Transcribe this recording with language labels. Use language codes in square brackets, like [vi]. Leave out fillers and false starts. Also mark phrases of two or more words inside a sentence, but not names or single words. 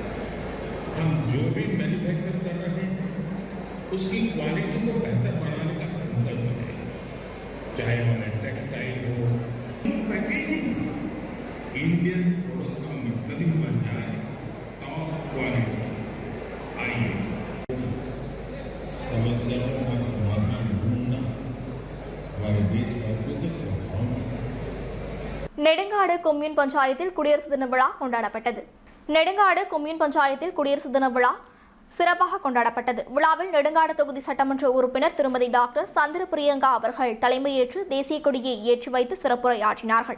[hi] हम जो भी मैन्युफैक्चर कर रहे हैं उसकी क्वालिटी को बेहतर बनाने का संकल्प है, चाहे हमारे टेक्सटाइल हो, पैकेजिंग [en] Indian product [hi] का मतलब ही बन जाए [en] top quality. [hi] आइए समस्याओं का समाधान ढूंढना हमारे देश का बिल्कुल स्वभाव है। [ta] நெடுங்காடு கொம்யூன் பஞ்சாயத்தில் குடியரசு தின விழா கொண்டாடப்பட்டது. நெடுங்காடு கொம்யூன் பஞ்சாயத்தில் குடியரசு தின விழா சிறப்பாக கொண்டாடப்பட்டது. விழாவில் நெடுங்காடு தொகுதி சட்டமன்ற உறுப்பினர் திருமதி டாக்டர் சந்திர பிரியங்கா அவர்கள் தலைமையேற்று தேசிய கொடியை ஏற்றி வைத்து சிறப்புரையாற்றினார்கள்.